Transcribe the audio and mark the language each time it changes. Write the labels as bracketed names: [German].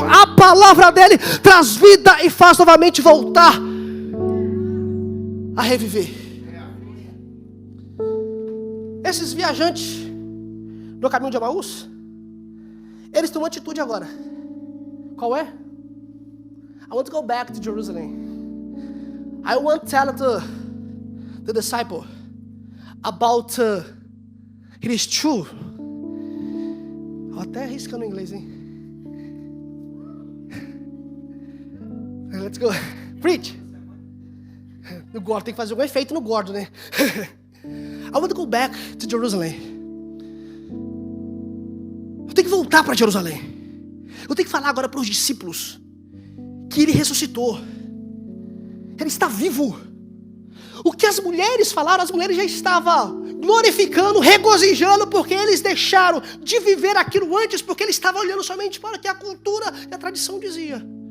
[Portuguese] A palavra dele traz vida e faz novamente voltar a reviver. Esses viajantes do caminho de Emaús, eles têm uma atitude agora. Qual é? [English] I want to go back to Jerusalem. I want to tell the disciple about it is true. [Portuguese] Até arriscando em inglês, hein? [English] Let's go. Preach. [Portuguese] No gordo, tem que fazer algum efeito no gordo, né? [English] I want to go back to Jerusalem. [Portuguese] Eu tenho que voltar para Jerusalém. Eu tenho que falar agora para os discípulos que ele ressuscitou. Ele está vivo. O que as mulheres falaram, as mulheres já estavam glorificando, regozijando, porque eles deixaram de viver aquilo antes, porque eles estavam olhando somente para o que a cultura e a tradição dizia.